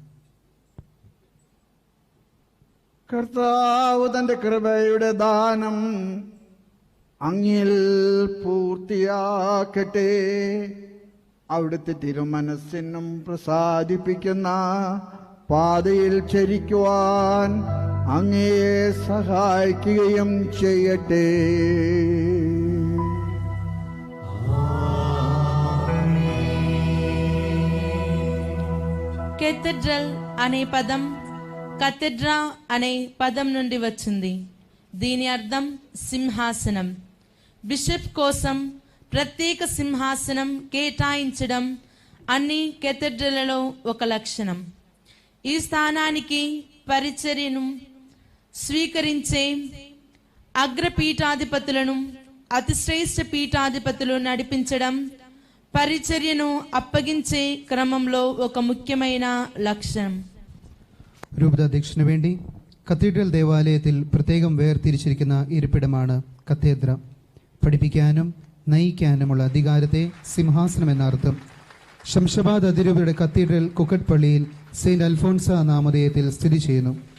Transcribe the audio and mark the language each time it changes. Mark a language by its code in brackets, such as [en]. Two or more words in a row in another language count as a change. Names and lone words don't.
[ml] കർത്താവ് തന്റെ കൃപയുടെ ദാനം അങ്ങിൽ പൂർത്തിയാക്കട്ടെ. അവിടുത്തെ തിരുമനസ്സിനും പ്രസാദിപ്പിക്കുന്ന പാതയിൽ ചരിക്കുവാൻ അങ്ങയെ സഹായിക്കുകയും ചെയ്യട്ടെ. [te] కేథడ్రల్ అనే పదం కథెడ్రా అనే పదం నుండి వచ్చింది. దీని అర్థం సింహాసనం. బిషప్ కోసం ప్రత్యేక సింహాసనం కేటాయించడం అన్ని కేథడ్రల్లో ఒక లక్షణం. ఈ స్థానానికి పరిచర్యను స్వీకరించే అగ్రపీఠాధిపతులను అతిశ్రేష్ఠ పీఠాధిపతులు నడిపించడం పరిచర్యను అప్పగించే క్రమంలో ఒక ముఖ్యమైన లక్ష్యం. [ml] രൂപതാധ്യക്ഷന് വേണ്ടി കത്തീഡ്രൽ ദേവാലയത്തിൽ പ്രത്യേകം വേർതിരിച്ചിരിക്കുന്ന ഇരിപ്പിടമാണ് കത്തേദ്ര. പഠിപ്പിക്കാനും നയിക്കാനുമുള്ള അധികാരത്തെ സിംഹാസനം എന്നർത്ഥം. ശംഷാബാദ് അതിരൂപതയുടെ കത്തീഡ്രൽ കുക്കറ്റ് പള്ളിയിൽ സെയിന്റ് അൽഫോൺസ നാമധേയത്തിൽ സ്ഥിതി ചെയ്യുന്നു.